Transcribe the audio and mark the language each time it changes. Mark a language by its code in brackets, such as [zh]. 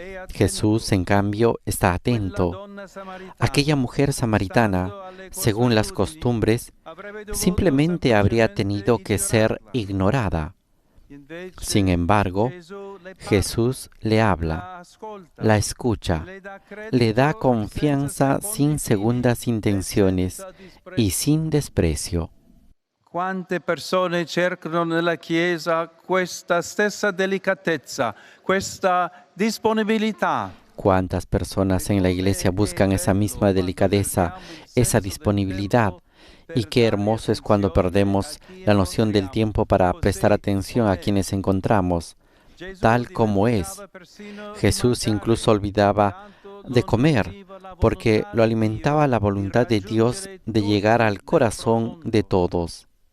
[es] Jesús, en cambio, está atento. Aquella mujer samaritana, según las costumbres, simplemente habría tenido que ser ignorada. Sin embargo, Jesús le habla, la escucha, le da confianza sin segundas intenciones y sin desprecio. [it] Quante persone cercano nella Chiesa questa stessa delicatezza, questa disponibilità. [es] Cuántas personas en la Iglesia buscan esa misma delicadeza, esa disponibilidad. Y qué hermoso es cuando perdemos la noción del tiempo para prestar atención a quienes encontramos. tal como es. Jesús incluso olvidaba de comer porque lo alimentaba la voluntad de Dios de llegar al corazón de todos.